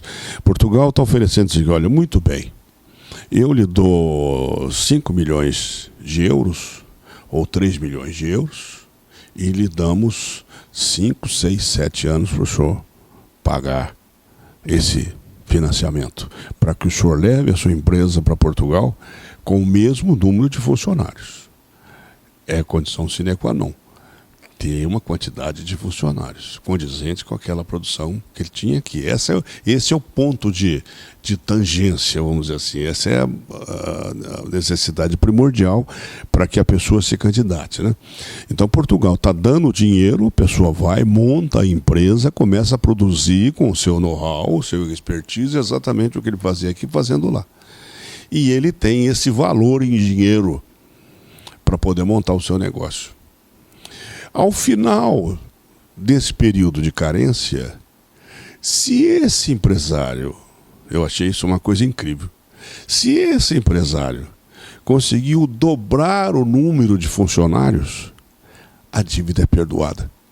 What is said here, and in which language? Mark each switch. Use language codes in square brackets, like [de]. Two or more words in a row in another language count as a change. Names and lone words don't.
[pt] Portugal está oferecendo assim, olha, muito bem, eu lhe dou 5 milhões de euros, ou 3 milhões de euros, e lhe damos 5, 6, 7 anos para o senhor pagar esse financiamento, para que o senhor leve a sua empresa para Portugal com o mesmo número de funcionários. É condição [la] sine qua non [pt] ter uma quantidade de funcionários condizente com aquela produção que ele tinha aqui. Esse é o ponto de tangência, vamos dizer assim. Essa é a necessidade primordial para que a pessoa se candidate, né? Então, Portugal está dando dinheiro, a pessoa vai, monta a empresa, começa a produzir com o seu know-how, o seu expertise, exatamente o que ele fazia aqui, fazendo lá. E ele tem esse valor em dinheiro para poder montar o seu negócio. Ao final desse período de carência, se esse empresário, eu achei isso uma coisa incrível, se esse empresário conseguiu dobrar o número de funcionários, a dívida é perdoada.